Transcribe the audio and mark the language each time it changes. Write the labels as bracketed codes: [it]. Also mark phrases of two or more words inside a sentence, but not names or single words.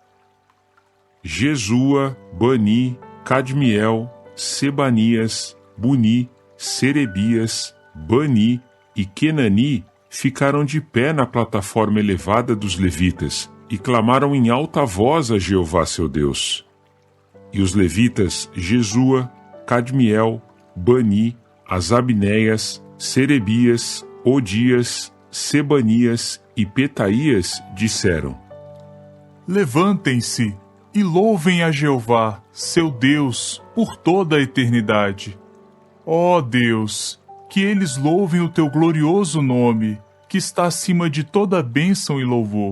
[pt] Jesua, Bani, Cadmiel, Sebanias, Buni, Serebias, Bani e Kenani ficaram de pé na plataforma elevada dos levitas e clamaram em alta voz a Jeová seu Deus. E os levitas Jesua, Cadmiel, Bani, Asabneias, Serebias, Odias, Sebanias e Petaías disseram: Levantem-se e louvem a Jeová, seu Deus, por toda a eternidade. Ó Deus, que eles louvem o teu glorioso nome, que está acima de toda bênção e louvor.